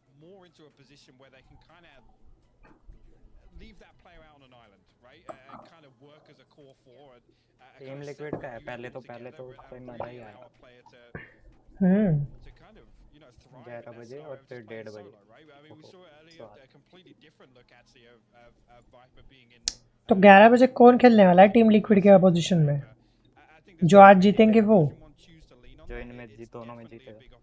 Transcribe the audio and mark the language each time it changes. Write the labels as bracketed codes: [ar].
[en] more into a position where they can kind of leave that player out on an island, right? And kind of work as a core four. [hi] Team liquid का है, पहले तो कोई मजा ही आया। [en] to kind of, you know, thrive [hi] 11 बजे और फिर 1:30 बजे। [en] right? I mean, we saw earlier a completely different look actually of Viper being in. [hi] तो 11 बजे कौन खेलने वाला है टीम लिक्विड के पोजीशन में? जो आज जीतेंगे वो? जो इनमें दोनों में जीतेगा।